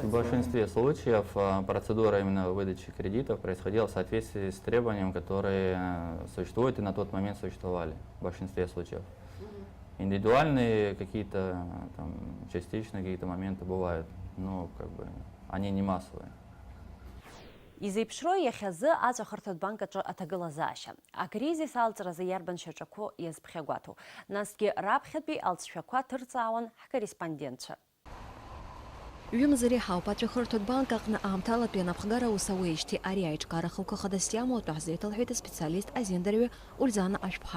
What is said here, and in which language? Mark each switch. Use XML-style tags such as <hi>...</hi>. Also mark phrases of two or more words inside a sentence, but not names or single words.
<ru>В большинстве случаев процедура именно выдачи кредитов происходила в соответствии с требованием, которые существуют и на тот момент существовали в большинстве случаев. Индивидуальные какие-то там, частичные какие-то моменты бывают, но как бы они не массовые.</ru> <ab>Изеиԥшроу иахьазы аҵәахырҭатә банк аҿы аҭагылазаашьа. Акризис алҵразы иарбан шьаҿақәоу иазԥхьагәаҭоу. Насгьы раԥхьатәи алҵшәақәа ҭырҵаауан ҳкорреспондентцәа. Ҩымзари ҳауп аҵәахырҭатә банк аҟны аамҭалатәи анапхгара аус ауеижьҭеи ари аиҿкаара хылқәахадас иамоуп ҳәа ҳзеиҭалҳәеит аспециалист азиндарҩы Ульзана Ашәԥҳа.</ab>